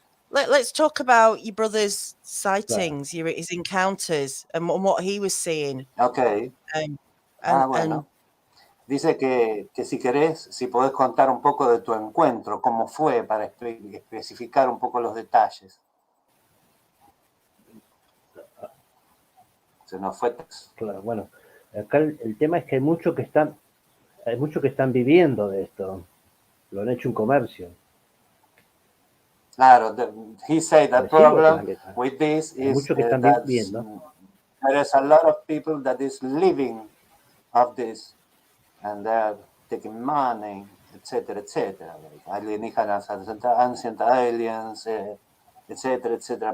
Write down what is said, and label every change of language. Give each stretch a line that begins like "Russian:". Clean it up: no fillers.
English: Let's talk about your brother's sightings, his encounters, and what he was seeing.
Spanish: Okay. Bueno. Dice que si querés, si podés contar un poco de tu encuentro, cómo fue, para especificar un poco los detalles. Se nos fue. Claro, bueno, acá el tema es que hay muchos que están viviendo de esto. Lo han hecho un comercio. Claro,
English: he said the problem with this is that there is a lot of people that is living of this and they're taking money, etc., etc.
Spanish: Alienígenas,
English: ancient aliens, etc., etc.